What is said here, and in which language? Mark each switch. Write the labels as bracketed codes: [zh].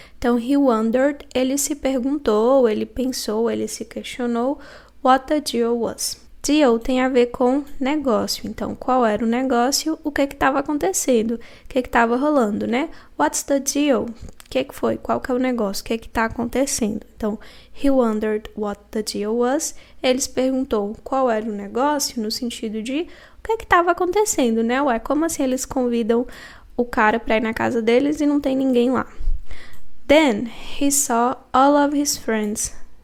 [pt] Então, [en] he wondered, [pt] ele se perguntou, ele pensou, ele se questionou [en] what the deal was. [pt] Deal tem a ver com negócio. Então, qual era o negócio? O que estava acontecendo? O que estava rolando, né? [en] What's the deal? [pt] O que foi? Qual que é o negócio? O que está acontecendo? [en] Então, he wondered what the deal was. [pt] Ele se perguntou qual era o negócio, no sentido de o que estava acontecendo, né? Ué, como assim eles convidam o cara para ir na casa deles e não tem ninguém lá? [en] Then he saw all of his friends.